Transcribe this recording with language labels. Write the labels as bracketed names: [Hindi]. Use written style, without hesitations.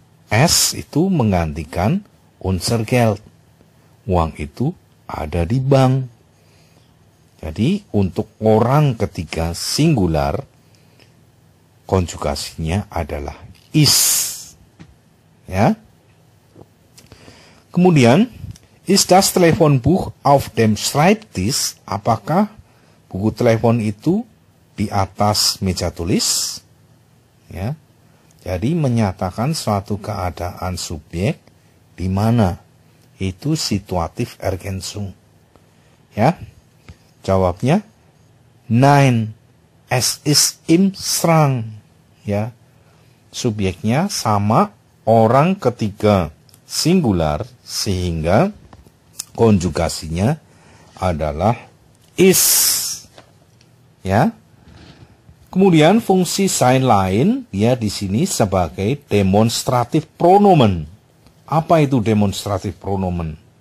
[Indonesian] Es itu menggantikan [German] unser Geld. [Indonesian] Uang itu ada di bank. Jadi untuk orang ketiga singular, konjugasinya adalah is. Ya. [German] Kemudian, ist das Telefonbuch auf dem Schreibtisch? [Indonesian] Apakah buku telepon itu di atas meja tulis? Ya. Jadi menyatakan suatu keadaan subjek di mana itu situatif Ergänzung. Ya. [German] Jawabnya nein, es ist im Schrank. [Indonesian] Ya. Subjeknya sama orang ketiga singular sehingga konjugasinya adalah is. Ya. Kemudian fungsi sein lain dia di sini sebagai demonstratif pronomen. Apa itu demonstratif pronomen?